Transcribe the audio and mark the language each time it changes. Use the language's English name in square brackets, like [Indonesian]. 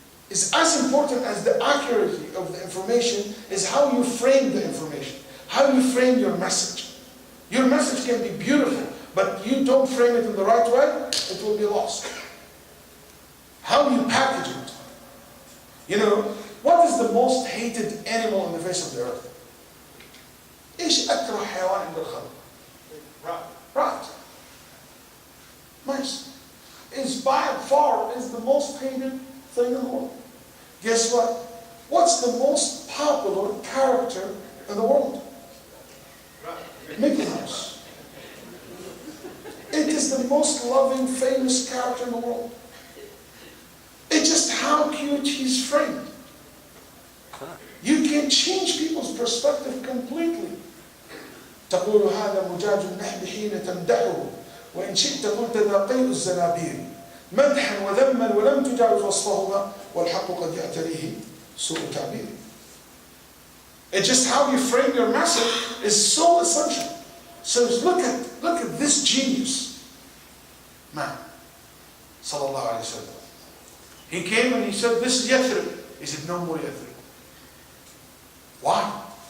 [English] It's as important as the accuracy of the information is how you frame the information. How you frame your message. Your message can be beautiful, but you don't frame it in the right way, it will be lost. How you package it. You know, what is the most hated animal on the face of the earth? [Arabic] إيش أكره حيوان عند الخلق؟ [English] Rat. Mice. Is by far is the most hated thing in the world. Guess what? What's the most popular character in the world? Mickey Mouse. It is the most loving, famous character in the world. It's just how cute he's framed. You can change people's perspective completely. [Arabic] تقول هذا مجاج النحل حين تمدحه وإن شئت قلت ذا قيء الزنابير مدحا وذما ولم تجاوز وصفهما والحق قد يعتريه سوء تعبير. [English] It's just how you frame your message is so essential. So look at this genius man, sallallahu alaihi wasallam. He came and he said, "This is Yathreb." He said, "No more Yathreb." Why?